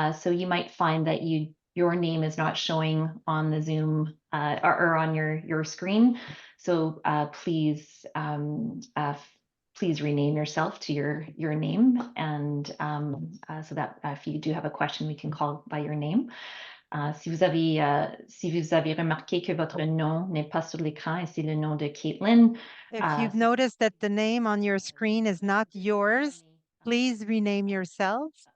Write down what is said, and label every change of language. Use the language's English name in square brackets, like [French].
[English] So you might find that your name is not showing on the Zoom or on your screen. So please rename yourself to your name, and so that if you do have a question, we can call by your name. [French] Si vous avez remarqué que votre nom n'est pas sur l'écran et c'est le nom de Caitlin. [English] If you've noticed that the name on your screen is not yours, please rename yourself.